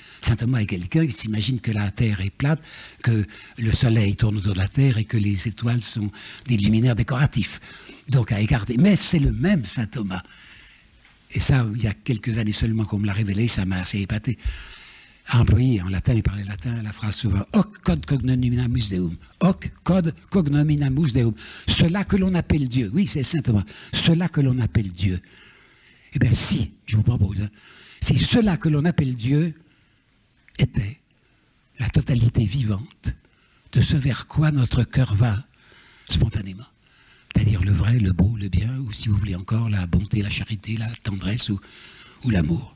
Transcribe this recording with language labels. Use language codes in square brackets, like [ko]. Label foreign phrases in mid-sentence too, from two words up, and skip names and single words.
[fr] Saint Thomas est quelqu'un qui s'imagine que la Terre est plate, que le Soleil tourne autour de la Terre et que les étoiles sont des luminaires décoratifs. Donc à écarter. Mais c'est le même saint Thomas. Et ça, il y a quelques années seulement qu'on me l'a révélé, ça m'a assez épaté. A employé en latin, il parlait latin, la phrase souvent « [la] hoc cod cognominamus deum ». Hoc cod cognominamus deum. [fr] Cela que l'on appelle Dieu. Oui, c'est saint Thomas. Cela que l'on appelle Dieu. Eh bien, si, je vous propose, hein, si cela que l'on appelle Dieu était la totalité vivante de ce vers quoi notre cœur va spontanément, c'est-à-dire le vrai, le beau, le bien, ou si vous voulez encore, la bonté, la charité, la tendresse ou l'amour.